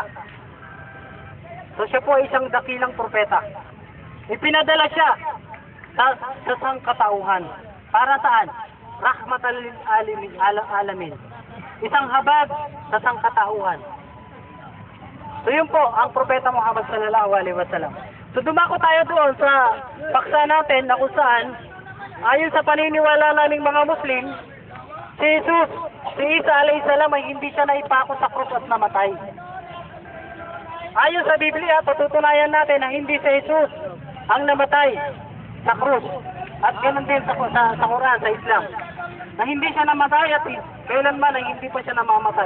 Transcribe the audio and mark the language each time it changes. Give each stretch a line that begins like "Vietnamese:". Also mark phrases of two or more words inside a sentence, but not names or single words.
Filipino: So siya po ay isang dakilang propeta. Ipinadala siya sa sangkatauhan. Para saan?
Arabic: رحمة للعالمين.
Filipino: Isang habag sa sangkatauhan. So yun po ang propeta Muhammad
Arabic: صلى الله عليه وسلم.
Filipino: So dumako tayo doon sa paksa natin na kung saan ayon sa paniniwala naming mga Muslim, si Jesus, si Isa
Arabic: عليه السلام
Filipino: ay hindi siya naipako sa krus at namatay. Ayon sa Biblia, patutunayan natin na hindi si Jesus ang namatay sa krus. At ganoon din sa Quran, sa Islam. Na hindi siya namatay at kailanman ay hindi pa siya namamatay.